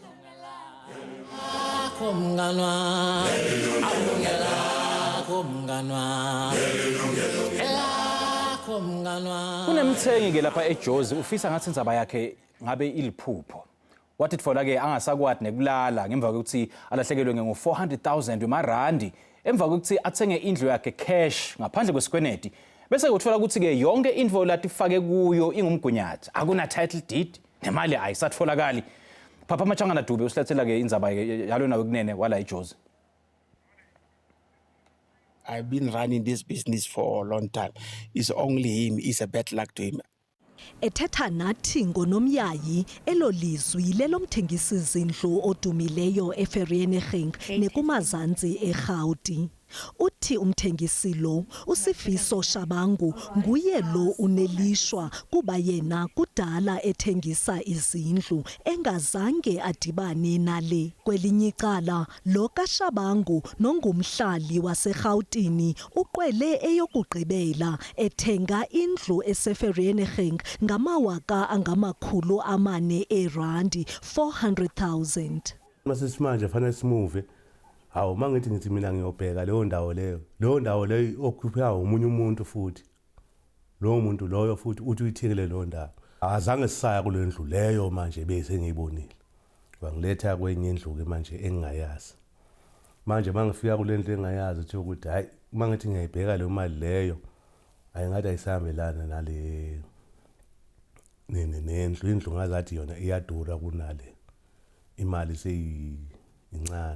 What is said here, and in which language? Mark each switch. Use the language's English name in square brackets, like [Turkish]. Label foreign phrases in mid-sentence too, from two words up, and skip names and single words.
[Swati] kunemthengi ke lapha eJozi ufisa ngathi indzaba yakhe ngabe iliphupho wathi tfola ke angasakwadi nekulala ngemva kokuthi alahlekelwe nge400,000 emarandi emva kokuthi athenge indlu yakhe cash ngaphandle kwesikwenedi bese uthola ukuthi ke yonke info latifake kuyo ingumgunyathi akuna [English] title deed [Swati] nemali ayisatfolakali Papa Machangana Dube usilethela ke indzaba yalona wekunene wala eJozi. [English] I've been running this business for a long time. It's only him, it's a bad luck to him. [Xhosa] Ethetha nathi ngonomyayi elolizwi lelomthengisi izindlu odumileyo eVereeniging nekumazantsi eGauteng. Uthi umthengisi lo uSifiso Shabangu nguye lo unelishwa kuba yena kudala ethengisa izindlu engazange adibane nale kwelinye icala lo kaShabangu nongumhlali waseGauteng uqwele eyokugqibela ethenga indlu eseVereeniging ngamawaka angamakhulu amane erandi 400,000 [Zulu] Masisimanje fanele simove Hawu mangithi mina ngiyobheka leyo ndawo leyo okhupha umunye umuntu futhi lo muntu loyo futhi uthi uyithekele lo ndawo azange sisaya kule ndlu leyo manje bese ngiyibonile wangiletha kwenye indlu ke manje engingayazi manje mangifika kule ndlu engayazi uthi ukuthi hayi mangithi ngiyibheka le mali leyo ayingathi ayisahambelana nale indlu ngazathi yona iyadura kunale imali seyincane